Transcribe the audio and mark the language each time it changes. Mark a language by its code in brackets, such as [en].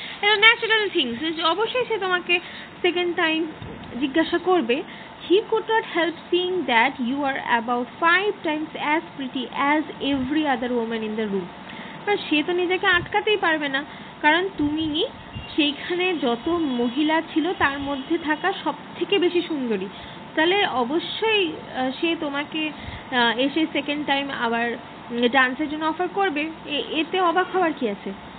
[bn] এটা natural things, অবশ্যই সে তোমাকে সেকেন্ড টাইম জিজ্ঞাসা করবে। [en] He could not help seeing that you are about 5 times as pretty as every other woman in the room. [bn] আর সে তো নিজেকে আটকাতেই পারবে না, কারণ তুমি সেইখানে যত মহিলা ছিল তার মধ্যে থাকা সব থেকে বেশি সুন্দরী। তাহলে অবশ্যই সে তোমাকে এসে সেকেন্ড টাইম আবার ডান্সের জন্য অফার করবে, এতে অবাক হওয়ার কি আছে?